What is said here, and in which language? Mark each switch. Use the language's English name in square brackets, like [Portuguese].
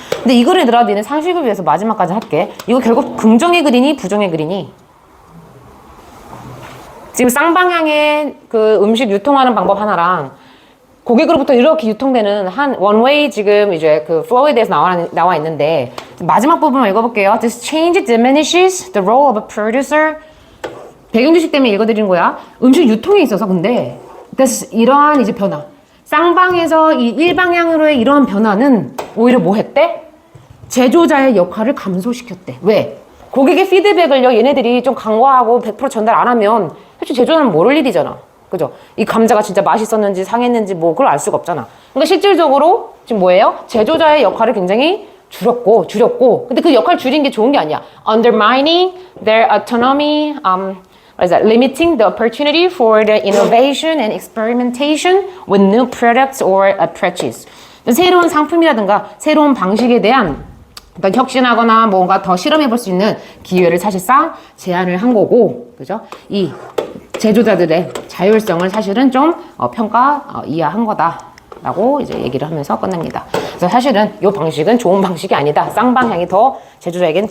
[Korean] 근데 이거를 얘들아, 니는 상식을 위해서 마지막까지 할게. 이거 결국 긍정의 글이니 부정의 글이니? 지금 쌍방향의 그 음식 유통하는 방법 하나랑 고객으로부터 이렇게 유통되는 한 원웨이 지금 이제 그 flow에 대해서 나와 있는데, 마지막 부분을 읽어볼게요. [English] This change diminishes the role of a producer. [Korean] 배경지식 때문에 읽어드리는 거야. 음식 유통에 있어서 근데 이러한 이제 변화, 쌍방에서 이 일방향으로의 이런 변화는 오히려 뭐 했대? 제조자의 역할을 감소시켰대. 왜? 고객의 피드백을요, 얘네들이 좀 간과하고 100% 전달 안 하면 솔직히 제조자는 모를 일이잖아. 그죠? 이 감자가 진짜 맛있었는지 상했는지 뭐 그걸 알 수가 없잖아. 그러니까 실질적으로 지금 뭐예요? 제조자의 역할을 굉장히 줄였고. 근데 그 역할 줄인 게 좋은 게 아니야. [English] Undermining their autonomy, what is that? Limiting the opportunity for the innovation and experimentation with new products or approaches. [Korean] 새로운 상품이라든가 새로운 방식에 대한 어떤 혁신하거나 뭔가 더 실험해 볼 수 있는 기회를 사실상 제한을 한 거고, 그죠? 이 제조자들의 자율성을 사실은 좀 이해한 거다라고 이제 얘기를 하면서 끝납니다. 그래서 사실은 이 방식은 좋은 방식이 아니다. 쌍방향이 더 제조자에겐